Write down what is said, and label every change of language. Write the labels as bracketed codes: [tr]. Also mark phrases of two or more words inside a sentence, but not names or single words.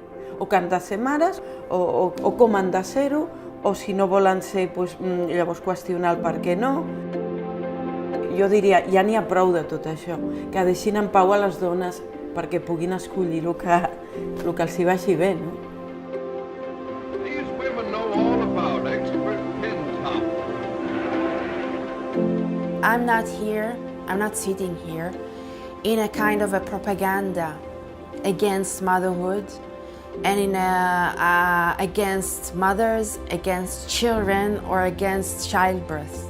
[ca] O que han de ser mares, o com han de ser-ho, o si no volen ser, llavors qüestionar el per què no. Jo diria, ja n'hi ha prou de tot això, que deixin en pau a les dones perquè puguin escollir el que els hi vagi bé, no? [en] I'm not sitting here in a kind of a propaganda against motherhood and against mothers, against children, or against childbirth.